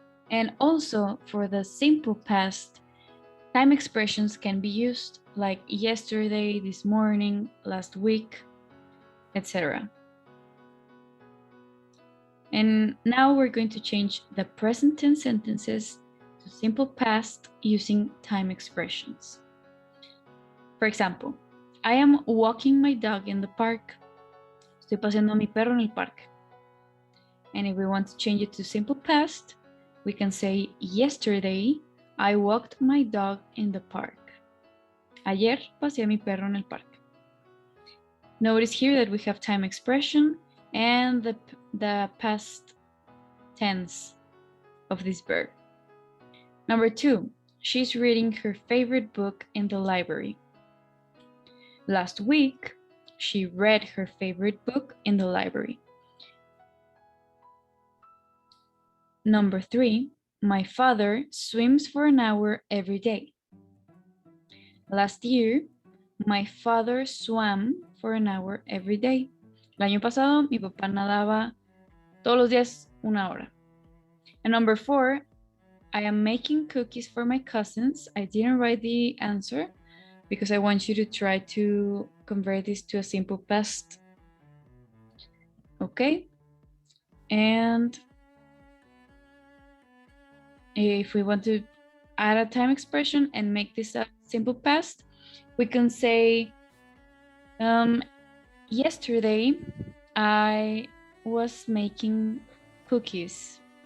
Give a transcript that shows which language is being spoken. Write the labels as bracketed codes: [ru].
[en] And also for the simple past, time expressions can be used like yesterday, this morning, last week, etc. And now we're going to change the present tense sentences to simple past using time expressions. For example, I am walking my dog in the park. [es] Estoy paseando a mi perro en el parque. [en] And if we want to change it to simple past, we can say, yesterday, I walked my dog in the park. [es] Ayer paseé a mi perro en el parque. [en] Notice here that we have time expression and the past tense of this verb. Number 2, she's reading her favorite book in the library. Last week, she read her favorite book in the library. Number 3, my father swims for an hour every day. Last year, my father swam for an hour every day. [es] El año pasado, mi papá nadaba todos los días una hora. [en] And number 4, I am making cookies for my cousins. I didn't write the answer because I want you to try to convert this to a simple past. Okay? And if we want to add a time expression and make this a simple past, we can say, yesterday I was making cookies.